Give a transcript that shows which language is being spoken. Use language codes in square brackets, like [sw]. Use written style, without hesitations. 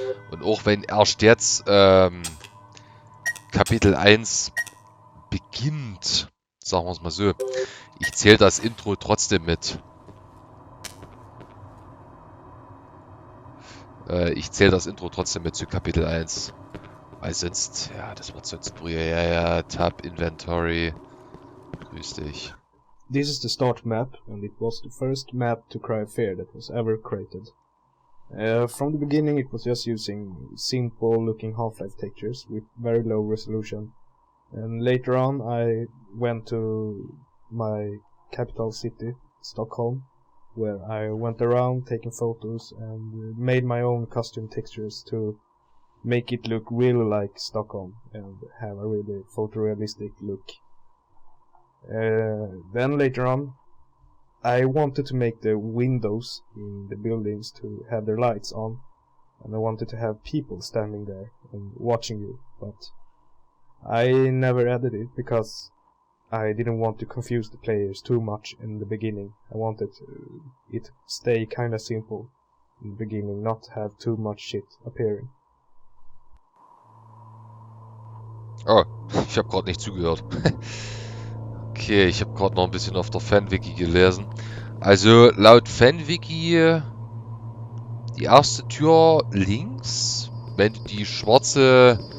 [de] Und auch wenn erst jetzt Kapitel 1 beginnt, sagen wir es mal so, ich zähle das Intro trotzdem mit. Ich zähle das Intro trotzdem mit zu Kapitel 1. Weil sonst, ja, das wird sonst früher. Ja, Tab, Inventory. Grüß dich. [en] This is the start map, and it was the first map to Cry of Fear that was ever created. From the beginning it was just using simple looking Half-Life textures with very low resolution. And later on I went to my capital city, Stockholm, where I went around taking photos and made my own custom textures to make it look really like Stockholm and have a really photorealistic look. Then later on I wanted to make the windows in the buildings to have their lights on, and I wanted to have people standing there and watching you, but I never added it because I didn't want to confuse the players too much in the beginning. I wanted it to stay kinda simple in the beginning, not have too much shit appearing. [de] Oh, ich habe gerade nicht zugehört. Okay, ich habe gerade noch ein bisschen auf der Fanwiki gelesen. Also laut Fanwiki die erste Tür links, wenn du die schwarze...